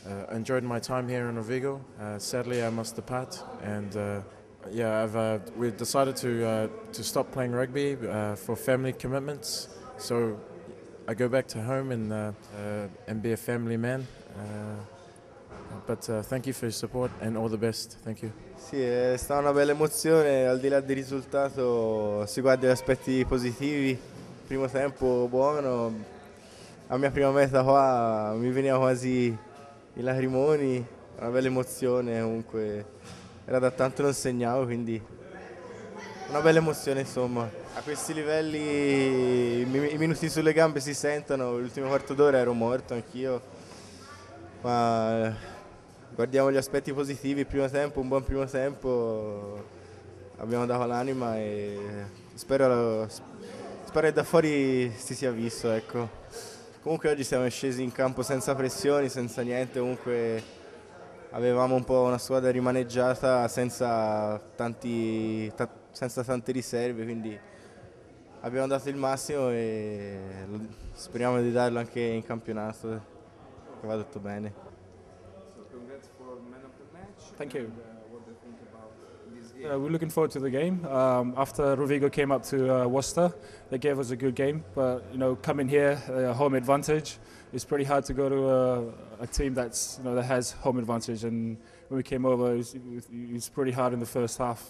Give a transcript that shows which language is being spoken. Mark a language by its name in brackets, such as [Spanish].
[English] Enjoyed my time here in Rovigo. Sadly, I must depart, and yeah, we've decided to stop playing rugby for family commitments. So I go back to home and be a family man. But thank you for your support and all the best. Thank you. [Italian] Sì, è stata una bella emozione, al di là del risultato si guarda gli aspetti positivi. Primo tempo buono, la mia prima meta qua mi veniva quasi i lacrimoni, una bella emozione, comunque era da tanto non segnavo, quindi una bella emozione insomma. A questi livelli i minuti sulle gambe si sentono, l'ultimo quarto d'ora ero morto anch'io, ma guardiamo gli aspetti positivi, primo tempo, un buon primo tempo, abbiamo dato l'anima e spero che da fuori si sia visto, ecco. Comunque oggi siamo scesi in campo senza pressioni, senza niente, comunque avevamo un po' una squadra rimaneggiata senza tante riserve, quindi abbiamo dato il massimo e speriamo di darlo anche in campionato, che va tutto bene. [English] Thank you. We're looking forward to the game. After Rovigo came up to Worcester, they gave us a good game. But coming here, home advantage. It's pretty hard to go to a team that has home advantage. And when we came over, it was pretty hard in the first half.